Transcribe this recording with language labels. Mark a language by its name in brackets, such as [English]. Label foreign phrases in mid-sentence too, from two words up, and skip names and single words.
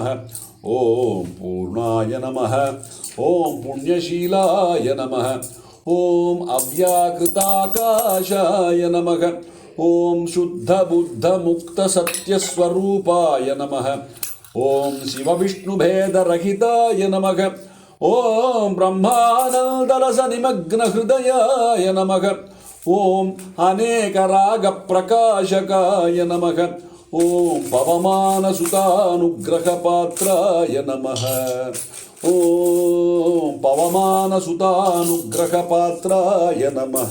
[Sanskrit] ఓం పూర్ణాయ నమః. ఓం పుణ్యశీలాయ నమః. ఓం అవ్యాకృతాకాశాయ నమః. ఓం శుద్ధబుద్ధముక్తసత్యస్వరూపాయ నమః. ఓం శివవిష్ణుభేదరహితాయ నమః. ॐ ब्रह्मानन्दरसनिमग्नहृदयाय नमः। ॐ अनेकरागप्रकाशकाय नमः। ॐ पवमानसुतानुग्रहपात्राय नमः। ॐ पवमानसुतानुग्रहपात्राय नमः।